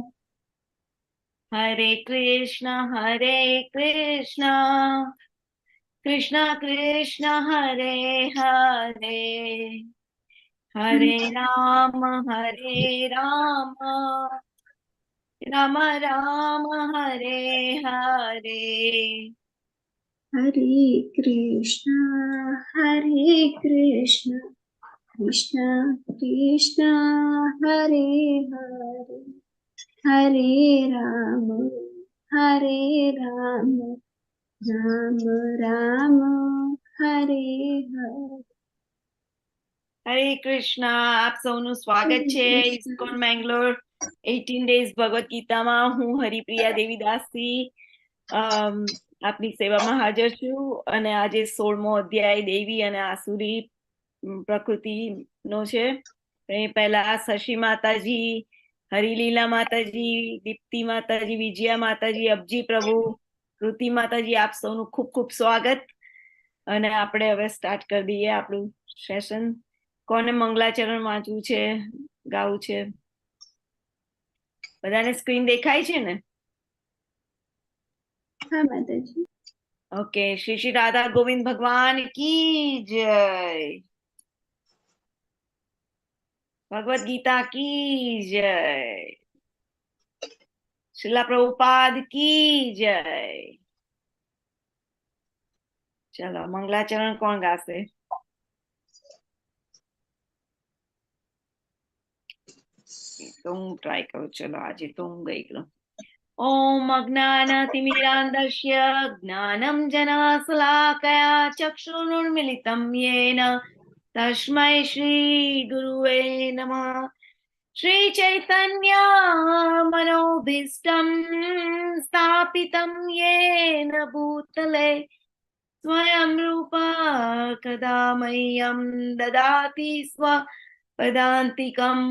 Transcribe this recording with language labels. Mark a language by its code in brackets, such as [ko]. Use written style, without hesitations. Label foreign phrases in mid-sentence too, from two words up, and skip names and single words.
[gu] હરે કૃષ્ણ કૃષ્ણ કૃષ્ણ હરે હરે, હરે રામ રામ રામ હરે હરે [hi] हरे कृष्ण कृष्ण कृष्ण हरे हरे हरे राम राम राम हरे हरे [gu] હરે કૃષ્ણ. આપ સૌનું સ્વાગત છે ઇસ્કોન મેંગ્લોર 18 ડેઝ ભગવદ ગીતામાં. હું હરિપ્રિયા દેવીદાસી આપની સેવામાં હાજર છું અને આજે 16મો અધ્યાય દેવી અને આસુરી પ્રકૃતિનો છે. એ પહેલા શશી માતાજી, હરિલીલા માતાજી, દીપ્તિ માતાજી, વિજયા માતાજી, અબજી પ્રભુ, કૃતિ માતાજી, આપ સૌનું ખૂબ ખૂબ સ્વાગત. અને આપણે હવે સ્ટાર્ટ કરી દઈએ આપણું સેશન. કોને મંગલાચરણ વાંચવું છે, ગાવું છે? બધાને સ્ક્રીન દેખાય છે ને? [hi] हाँ माताजी। ओके. श्री श्री राधा गोविंद भगवान की जय. भगवत गीता की जय. श्रीला प्रभुपाद की जय. चलो मंगलाचरण कौन गाશે? [gu] तो હું ટ્રાય કરું. ચલો આજે તો હું ગઈ ગયો. [sa] ओम अज्ञानतिमिरान्धस्य ज्ञानम जनाशलाकया चक्षुरुन्मिलितं येन तस्मै श्री गुरुवे नमः. श्री चैतन्य मनोभीष्टं स्थापितं येन भूतले स्वयं रूपा कदा मह्यं ददाति स्वपदान्तिकं.